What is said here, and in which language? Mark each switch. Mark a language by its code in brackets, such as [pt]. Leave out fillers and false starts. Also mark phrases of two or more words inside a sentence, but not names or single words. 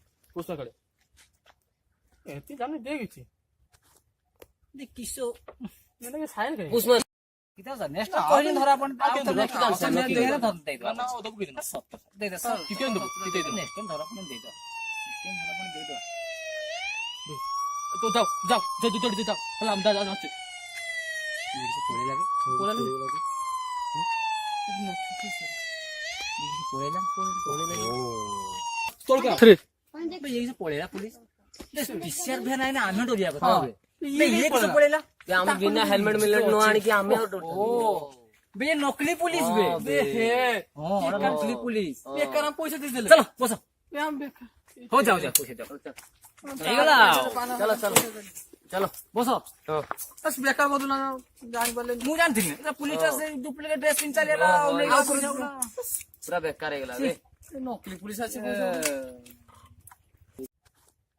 [or] ପୁଷ୍ପା କାଳେ ଏତି ଜାଣି ଦେ କିଛି କିସ ମାନେ ସାଇନ୍ କାଇଁ? ପୁଷ୍ପା କିତା ସାର୍ ନେକ୍ସଟ କହିଲେ ଧରା ଆପଣ ଆଉ କେମିତି ତ ରଖିଥାନ୍ତୁ ନେକ୍ସଟ ସାର୍, ଆମେ ରଖିଥାନ୍ତୁ। ଦେଇଦେବା, ଧର ଦେଇଦେବା। ନା ଦବୁ କିଛି ନା ସତ ଦେଇଦେବା ସାର୍, ଟିକେ ଦେବୁ ଟିକେ ଦେବୁ। [en] next time [or] ଧରା ଆପଣ ଦେଇଦେବା, [en] next time [or] ଧରା ଆପଣ ଦେଇଦେବା। [bn] তো যাও যাও যাও জলদি যাও তাহলে আমি যাও যাচ্ছি তোর কা [or] ପଳେଇଲା ପୁଲିସ, ପିସିଆର ଭ୍ୟାନ୍ ଆଇନା ଆମେ ଡରିବା କଥା। ହଁ। ବେ, ଇଏ କିସ ପଳେଇଲା? ଯେ ଆମେ ବିନା ହେଲମେଟ ମିଲେଟ ନ ଆଣିକି ଆମେ ଆଉ ଡରୁଛୁ। ବେ ଇଏ ନକଲି ପୁଲିସ ବେ। ହଁ, ବେ। ହଁ ଅର୍ଡର ନକଲି ପୁଲିସ। [bn] বেকার পয়সা দিয়ে দিলে চলো বসো, আমি বেকার হো যাও যাও, পয়সা দাও, [or] ହେଇଗଲା ଆଉ। [bn] চলো চলো চলো [or] ବସ। ହଁ ବେକାର ବଦଳ ଜାଣିପାରିଲେନି। ମୁଁ ଜାଣିଥିଲି ଏଟା ପୁଲିସଟା ସେ ଡୁପ୍ଲିକେଟ ଡ୍ରେସ ପିନ୍ଧି ଚାଲିଲା ଆଉ ନେଇ ଆଉ ପଇସା ପୁରା ପୁରା ବେକାର ହେଇଗଲା ବେ। ନକଲି ପୁଲିସ ଅଛି କିସ